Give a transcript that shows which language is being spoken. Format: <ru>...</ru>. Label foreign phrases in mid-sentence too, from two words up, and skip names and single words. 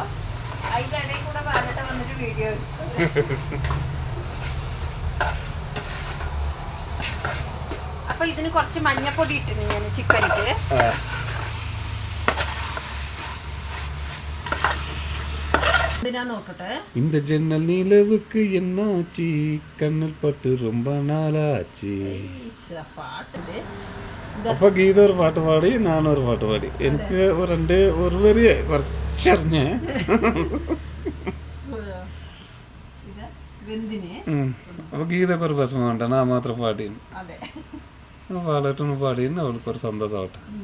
<ml>അതിന്റെ ഇടയിൽ കൂടെ പറഞ്ഞിട്ട് വന്നിട്ട് വീഡിയോ അപ്പൊ ഇതിന് കുറച്ച് മഞ്ഞപ്പൊടി ഇട്ടിരുന്നു ഞാൻ ചിക്കനിക്ക്. ഇതിനാ നോക്കട്ടെ.</ml> <ta>இந்த ஜன்னல் நிலவுக்கு என்னாச்சு கண்ணல் பட்டு ரொம்ப நாளாச்சு.</ta> <ml>അപ്പൊ ഗീത ഒരു പാട്ട് പാടി, ഞാനൊരു പാട്ട് പാടി. എനിക്ക് ഒരു വരി കുറച്ചറിഞ്ഞ് അപ്പൊ ഗീതക്ക് ഒരു വിഷമം വേണ്ട, ഞാൻ മാത്രം പാടി. പാടട്ടൊന്ന് പാടിയെന്ന് അവൾക്കൊരു സന്തോഷമാവട്ടെ.</ml>